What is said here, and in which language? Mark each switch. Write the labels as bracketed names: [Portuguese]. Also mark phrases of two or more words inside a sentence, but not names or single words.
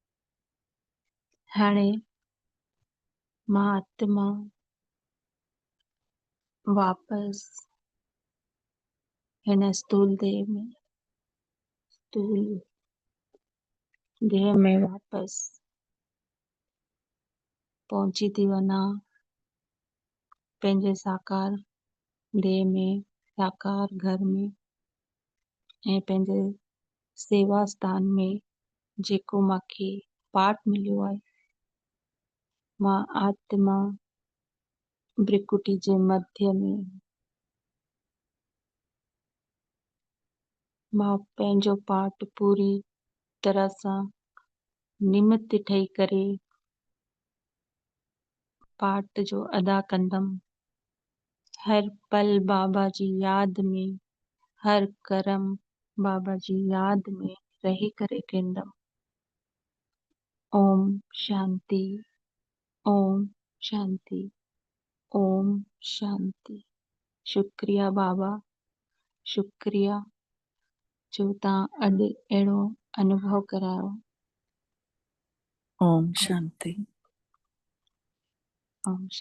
[Sindhi] हाणे मां आत्मा वापसि हिन स्थूल देह में वापसि पहुची थी वञा पंहिंजे साकार देह में साकार घर में ऐं पंहिंजे सेवा स्थान में जेको मूंखे पाठ मिलियो आहे। मां आत्मा भ्रिकुटी जे मध्य में मां पंहिंजो पाठ पूरी तरह सां निमित ठही करे पाठ जो अदा कंदमि। हर पल बाबा जी याद में हर कर्म बाबा जी याद में रही करे कंदमि। ओम शांति ओम शांति ओम शांति। शुक्रिया बाबा, शुक्रिया जो तव्हां अॼु अहिड़ो अनुभव करायो। ओम शांति। ओम शांति।